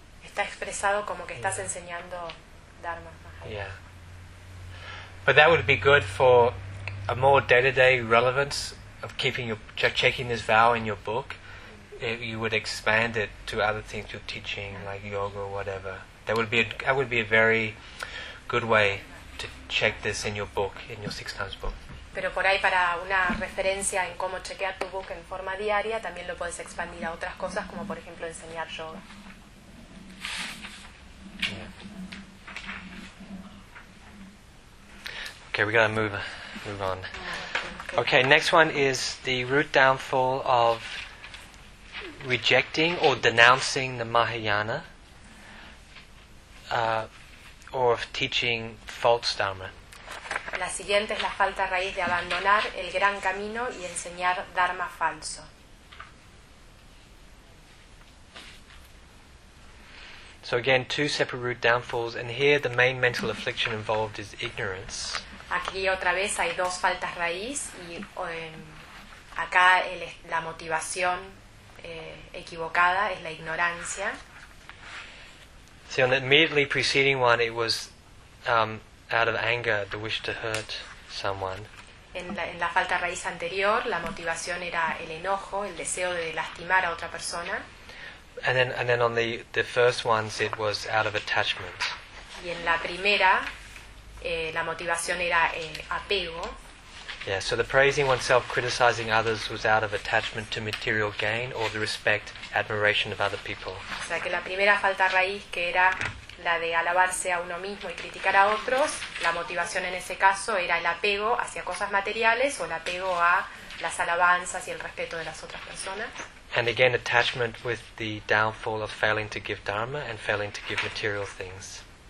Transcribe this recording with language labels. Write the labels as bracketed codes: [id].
[es] Está expresado como que estás enseñando Dharma Mahayana. [en] Yeah. But that would be good for a more day-to-day relevance of keeping your checking this vow in your book. You would expand it to other things you're teaching, like yoga or whatever. That would be a very good way to check this in your book, in your six times book. [es] Pero por ahí para una referencia en cómo chequear tu book en forma diaria, también lo puedes expandir a otras cosas, como por ejemplo enseñar yoga. [en] Yeah. Okay, we gotta move on. Okay, next one is the root downfall of rejecting or denouncing the Mahayana, or of teaching false Dharma. [es] La siguiente es la falta raíz de abandonar el gran camino y enseñar Dharma falso. [en] So again, two separate root downfalls, and here the main mental affliction involved is ignorance. [es] Aquí otra vez hay dos faltas raíz y acá la motivación equivocada es la ignorancia. [en] See, on the immediately preceding one, it was out of anger, the wish to hurt someone. [es] En la falta raíz anterior, la motivación era el enojo, el deseo de lastimar a otra persona. [en] And then on the first ones, it was out of attachment. [es] Y en la primera, la motivación era apego. [en] Yeah, so the praising oneself, criticizing others, was out of attachment to material gain or the respect, admiration of other people. [es] O sea, que la primera falta raíz, que era la de alabarse a uno mismo y criticar a otros, la motivación en ese caso era el apego hacia cosas materiales o el apego a las alabanzas y el respeto de las otras personas. [en] And again, attachment with the downfall of failing to give dharma and failing to give material things.